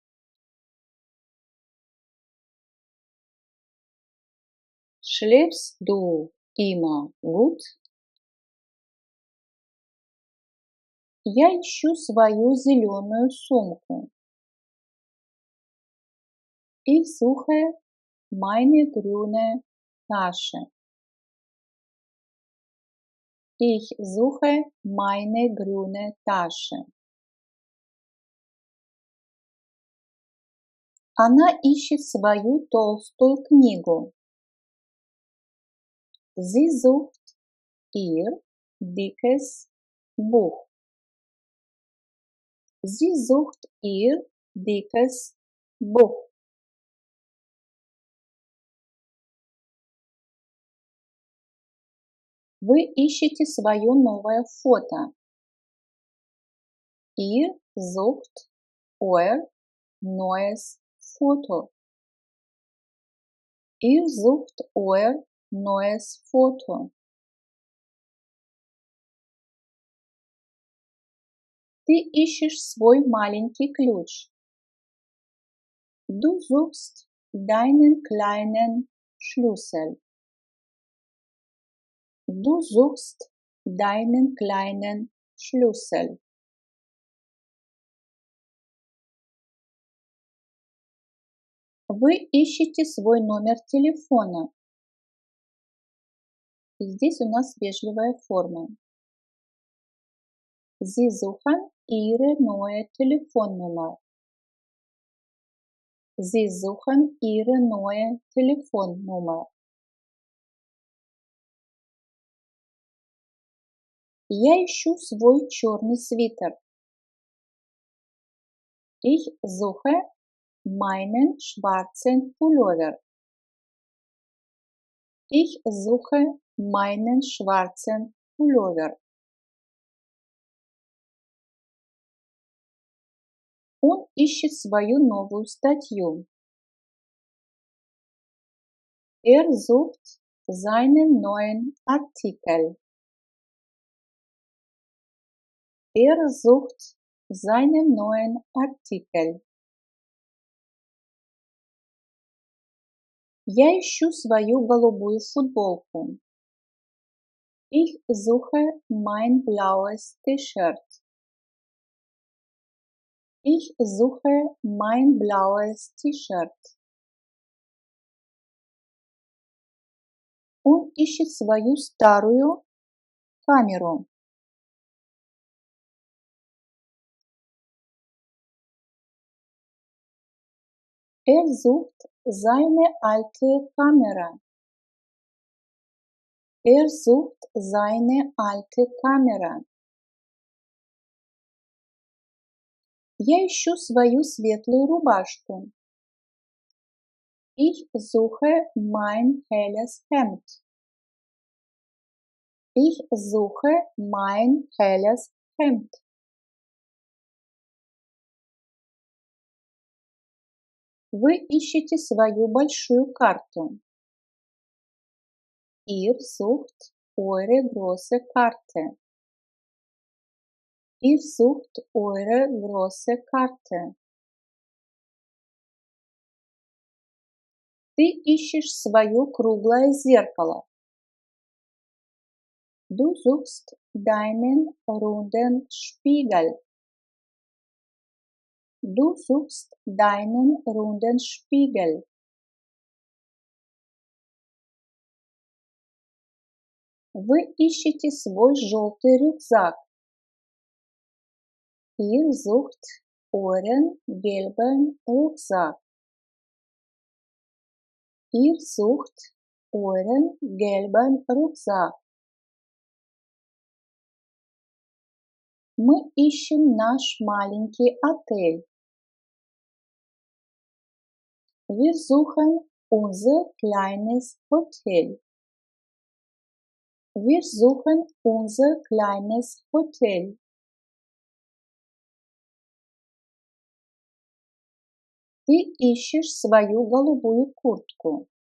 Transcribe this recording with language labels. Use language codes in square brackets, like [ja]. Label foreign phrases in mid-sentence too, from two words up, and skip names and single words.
[de] Schläfst du immer gut? [ru] Я ищу свою зеленую сумку. [de] Ich suche meine grüne Tasche. Ich suche meine grüne Tasche. [ru] Она ищет свою толстую книгу. [de] Sie sucht ihr dickes Buch. Sie sucht ihr dickes Buch. [ru] Вы ищете свое новое фото. [de] Ihr sucht euer neues Foto. Ihr sucht euer neues Foto. [ru] Ты ищешь свой маленький ключ. [de] Du suchst deinen kleinen Schlüssel. Du suchst deinen kleinen Schlüssel. [ru] Вы ищете свой номер телефона. И здесь у нас вежливая форма. [de] Sie suchen ihre neue Telefonnummer. Sie suchen ihre neue Telefonnummer. [ru] Я ищу свой черный свитер. [de] Ich suche meinen schwarzen Pullover. Ich suche meinen schwarzen Pullover. [ru] Он ищет свою новую статью. [de] Er sucht seinen neuen Artikel. Er sucht seinen neuen Artikel. [ru] Я ищу свою голубую футболку. [de] Ich suche mein blaues T-Shirt. Ich suche mein blaues T-Shirt. [ru] Он ищет свою старую камеру. [de] Er sucht seine alte Kamera. Er sucht seine alte Kamera. [ru] Я ищу свою светлую рубашку. [de] Ich suche mein helles Hemd. Ich suche mein helles Hemd. [ru] Вы ищете свою большую карту. [de] Ihr sucht eure große Karte. Ihr sucht eure große Karte. [ru] Ты ищешь свое круглое зеркало. [de] Du suchst deinen runden Spiegel. Du suchst deinen runden Spiegel. [ru] Вы ищете свой желтый рюкзак. [de] Ihr sucht euren gelben Rucksack. Ihr sucht euren gelben Rucksack. [ru] Мы ищем наш маленький отель. [de] Wir suchen unser kleines Hotel. Wir suchen unser kleines Hotel. [ru] Ты ищешь свою голубую куртку.